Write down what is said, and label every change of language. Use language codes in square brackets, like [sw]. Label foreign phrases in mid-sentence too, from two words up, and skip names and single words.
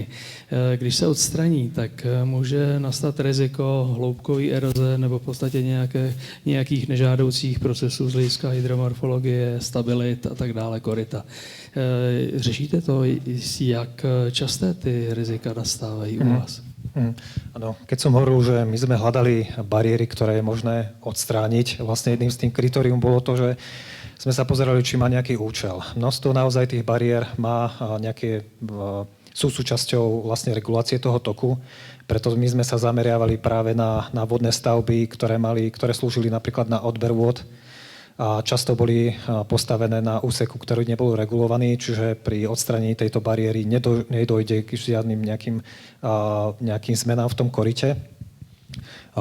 [cs] Když se odstraní, tak může nastat riziko hloubkové eroze nebo v podstatě nějakých nežádoucích procesů z hlediska hydromorfologie, stabilit a tak dále, koryta. Řešíte to, jak časté ty rizika nastávají u vás? [sk] Áno, keď som hovoril, že my sme hľadali bariéry, ktoré je možné odstrániť, vlastne jedným z tým kritérium bolo to, že sme sa pozerali, či má nejaký účel. Množstvo naozaj tých bariér sú súčasťou vlastne regulácie toho toku, preto my sme sa zameriavali práve na vodné stavby, ktoré slúžili napríklad na odber vôd, a často boli postavené na úseku, ktorý nebol regulovaný, čiže pri odstranení tejto bariéry nedojde k žiadnym nejakým zmenám v tom koryte.